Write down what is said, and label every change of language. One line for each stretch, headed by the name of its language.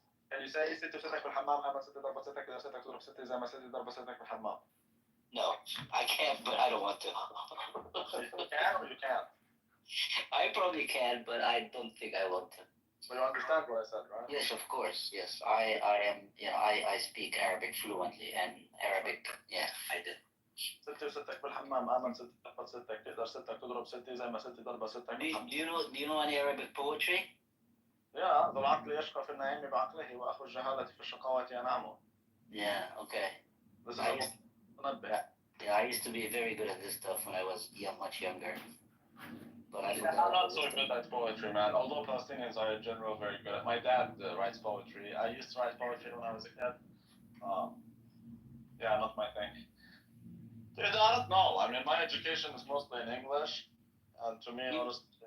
English: Can you say
Arabic: ستي وستك في الحمام أما ستي ضربة ستك إذا ستك تضرب ستي زي ما ستي ضربة ستك في الحمام.
English: No, I can't, but I don't want to. You can or you can't? I probably can, but I don't think I want to. But you understand what I said, right? Yes, of course. Yes, I speak Arabic fluently, and Arabic, yeah, I did.
Arabic: ستي وستك في الحمام أما ستي ضربة ستك تقدر ستك تضرب ستي زي ما ستي ضربة ستك في الحمام.
English: Do you know any Arabic poetry?
Arabic: يا ذو العقل يشقى في النعيم بعقله وأخو الجهالة في الشقاوة ينعمه.
English: Yeah, okay. This is I used to be very good at this stuff when I was much younger. But I'm not so good at poetry, man. Although Palestinians are in general very good at. My dad writes poetry. I used to write poetry when I was a kid. Yeah, not my thing. Dude, I don't know. I mean, my education is mostly in English, and to me, honestly,